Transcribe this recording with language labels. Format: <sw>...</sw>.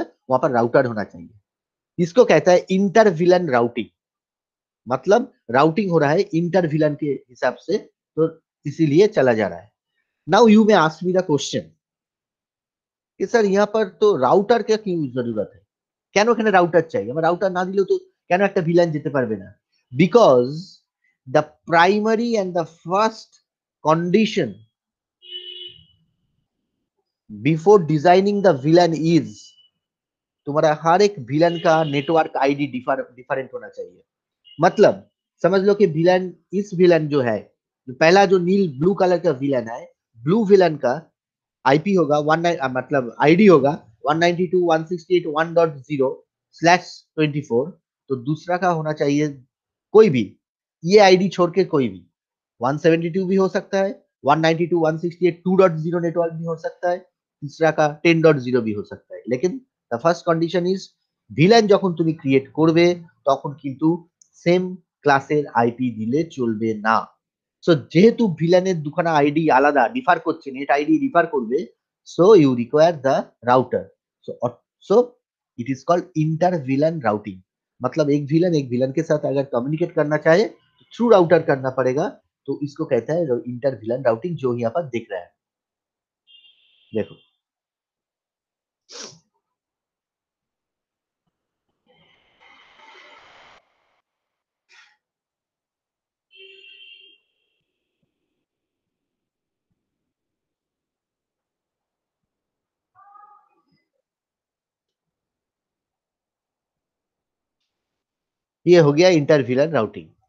<hi>वहां पर राउटर होना चाहिए। इसको कहता है इंटर विलन राउटिंग। मतलब राउटिंग हो रहा है इंटर विलन के हिसाब से, तो इसीलिए चला जा रहा है।</hi> <en>now you may ask me the question</en> <hi>कि सर यहाँ पर तो রাউটার কে কি জরুরত है,</hi> <bn>কেন এখানে রাউটার চাই? আমার রাউটার না দিলেও তো কেন একটা ভিলেন যেতে পারবে না?</bn> <en>because the primary and the first condition before designing the villain is,</en> <hi>तुम्हारा हर एक विलन का नेटवर्क आईडी डिफरेंट होना चाहिए। मतलब समझ लो कि विलन, इस विलन जो है, पहला जो नील ब्लू कलर का विलन है, ब्लू विलन का आईपी होगा मतलब आईडी होगा 192.168.1.0/24। तो दूसरा का होना चाहिए कोई भी, ये आईडी छोड़ के कोई भी, 172 भी हो सकता है, 192.168.2.0 नेटवर्क भी हो सकता है, तीसरा का 10.0 भी हो सकता है।</hi> <bn>लेकिन the</bn> <en>first condition is,</en> <bn>villain যখন তুমি ক্রিয়েট করবে তখন কিন্তু সেম ক্লাসের আইপি দিলে চলবে না। সো যেহেতু ভিলেনের দুখানা আইডি আলাদা ডিফার করছে, নেট আইডি ডিফার করবে,</bn> <en>So you require the router. So so it is called inter VLAN routing.</en> <hi>मतलब एक विलन के साथ अगर कम्युनिकेट करना चाहे तो थ्रू राउटर करना पड़ेगा। तो इसको कहता है इंटर विलन राउटिंग, जो यहाँ पर दिख रहा है। देखो, ये हो गया इंटर विलन राउटिंग।</hi>